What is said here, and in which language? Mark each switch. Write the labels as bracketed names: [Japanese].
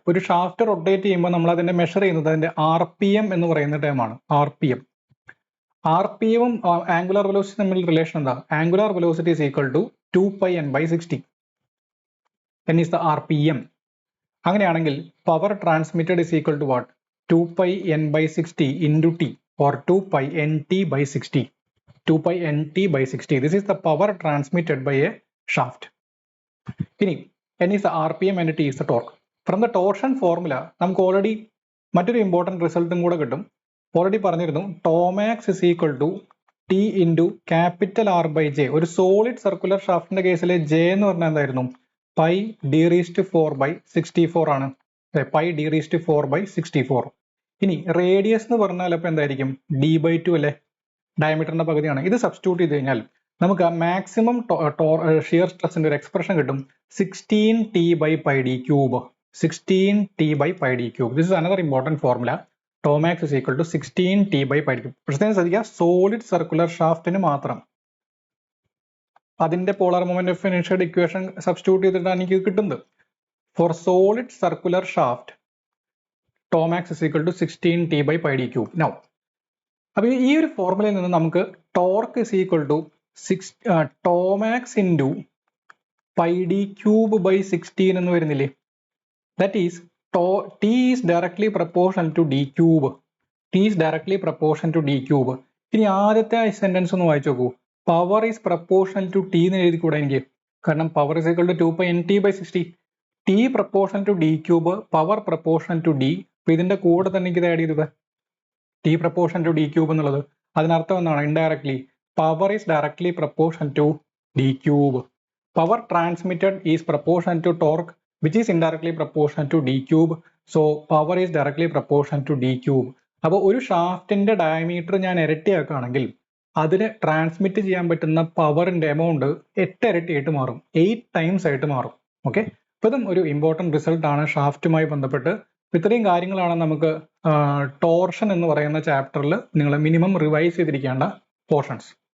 [Malayalam] ഒരു shaft rotate ചെയ്യുമ്പോൾ നമ്മൾ അതിന്റെ മെഷർ ചെയ്യുന്നത് അതിന്റെ RPM എന്ന് പറയുന്ന ടേമാണ്. RPM ആംഗുലാർ വെലോസിറ്റി തമ്മിൽ റിലേഷൻ എന്താ? [English] Angular velocity is equal to 2πn/60. n is the RPM. [Malayalam] അങ്ങനെയാണെങ്കിൽ [English] Power transmitted is equal to what? 2πn/60 into T or 2πnt/60. 2πnt/60. This is the power transmitted by a shaft. [Malayalam] ഇനി [English] n is the RPM and T is the torque. From the torsion formula [Malayalam] നമുക്ക് already മറ്റൊരു important റിസൾട്ടും കൂടെ കിട്ടും. Already പറഞ്ഞിരുന്നു [English] Tmax is equal to T into capital R by J. [Malayalam] ഒരു solid circular ഷാഫ്റ്റിന്റെ കേസിൽ J എന്ന് പറഞ്ഞാൽ എന്തായിരുന്നു? πd⁴/64 ആണ്. πd⁴/64. ഇനി റേഡിയസ് എന്ന് പറഞ്ഞാൽ അപ്പൊ എന്തായിരിക്കും? d/2 അല്ലെ? ഡയമീറ്ററിന്റെ പകുതിയാണ്. ഇത് സബ്സ്റ്റിറ്റ്യൂട്ട് ചെയ്ത് കഴിഞ്ഞാൽ നമുക്ക് മാക്സിമം ഷിയർ സ്ട്രെസിന്റെ ഒരു എക്സ്പ്രഷൻ കിട്ടും. [English] 16T/πd³. 16T/πd³. This is another important formula. Tau max is equal to 16T/πd³. [Malayalam] പ്രശ്നം ശ്രദ്ധിക്കുക, സോളിഡ് സർക്കുലർ ഷാഫ്റ്റിന് മാത്രം അതിന്റെ polar moment of ഇനർഷ്യയുടെ equation substitute ചെയ്തിട്ടാണ് എനിക്ക് കിട്ടുന്നത്. [English] For solid circular shaft tau max is equal to 16T/πd³. [Malayalam] Now അപ്പൊ ഈ ഒരു ഫോർമുലയിൽ നിന്ന് നമുക്ക് torque is equal to tau max into πd³/16 എന്ന് വരുന്നില്ലേ? [English] That is T is directly proportional to d³. T is directly proportional to d³. [Malayalam] ഇനി ആദ്യത്തെ സെന്റൻസ് ഒന്ന് വായിച്ചു നോക്കൂ. Power is proportional to T എന്ന് എഴുതി കൂടെ എനിക്ക്? കാരണം [English] Power is equal to 2π(nt/60). T proportional to d³, power proportional to D. [Malayalam] അപ്പൊ ഇതിന്റെ കൂടെ തന്നെ എനിക്ക് ഇത് ആഡ് ചെയ്തത് ടി പ്രപ്പോർഷണൽ ടു d³ എന്നുള്ളത്. അതിനർത്ഥം എന്താണ്? [English] Indirectly power is directly proportional to d³. Power transmitted is proportional to torque which is indirectly proportional to d³. So power is directly proportional to d³. [Malayalam] അപ്പോൾ ഒരു ഷാഫ്റ്റിന്റെ diameter ഞാൻ ഇരട്ടിയാക്കുകയാണെങ്കിൽ അതിന് transmit ചെയ്യാൻ പറ്റുന്ന പവറിന്റെ എമൗണ്ട് 8 ഇരട്ടിയായിട്ട് മാറും, 8 ടൈംസ് ആയിട്ട് മാറും. ഓക്കെ, അപ്പോൾ ഇതും ഒരു ഇമ്പോർട്ടൻറ്റ് റിസൾട്ട് ആണ് ഷാഫ്റ്റുമായി ബന്ധപ്പെട്ട്. ഇത്രയും കാര്യങ്ങളാണ് നമുക്ക് ടോർഷൻ എന്ന് പറയുന്ന ചാപ്റ്ററിൽ നിങ്ങൾ മിനിമം റിവൈസ് ചെയ്തിരിക്കേണ്ട പോർഷൻസ്.